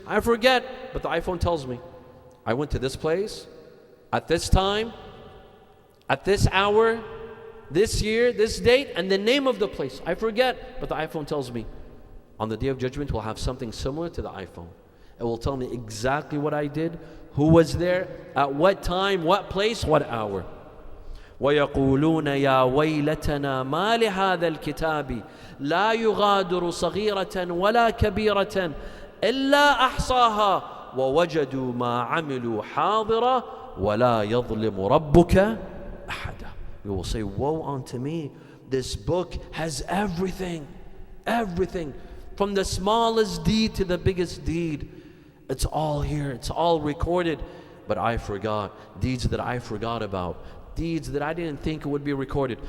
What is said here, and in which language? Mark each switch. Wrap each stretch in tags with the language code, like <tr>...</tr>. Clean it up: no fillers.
<en>I forget, but the iPhone tells me. I went to this place, at this time, at this hour, this year, this date, and the name of the place. I forget, but the iPhone tells me. On the Day of Judgment, we'll have something similar to the iPhone. It will tell me exactly what I did, who was there, at what time, what place, what hour.</en> <ar>ويقولون يا ويلتنا ما لهذا الكتاب لا يغادر صغيرة ولا كبيرة إلا أحصاها ووجدوا ما عملوا حاضرا ولا يظلم ربك أحدا.</ar> <en>We will say, woe unto me, this book has everything, everything, from the smallest deed to the biggest deed. It's all here, it's all recorded, but I forgot, deeds that I forgot about, deeds that I didn't think would be recorded.</en>